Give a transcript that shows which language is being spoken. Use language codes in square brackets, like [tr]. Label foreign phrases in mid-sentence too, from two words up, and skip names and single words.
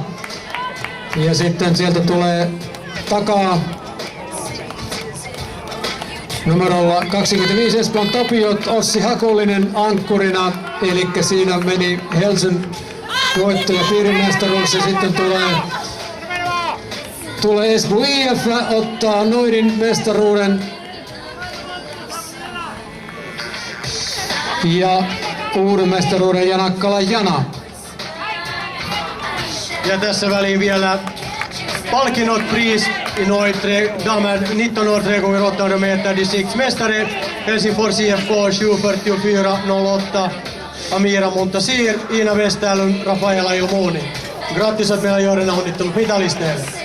[fi] Ja sitten sieltä tulee takaa numerolla 25 Espoon Tapiot, Ossi Hakulinen ankkurina, eli siinä meni Helsyn voitto ja piirimestaruus ja sitten tulee Esbo IF ottaa Noidin mestaruuden ja uuden mestaruuden Janakkala Jana. Ja tässä väliin vielä palkinnot [sv] pris i damer 19 år 3x800 meter distriktsmästare Helsingfors IFK 7.44.08. [fi] Amira Montasir, Iina Westerlund, Rafaela Ilmoni. Grattisat meillä Joodena, onnittelut mitalisteille.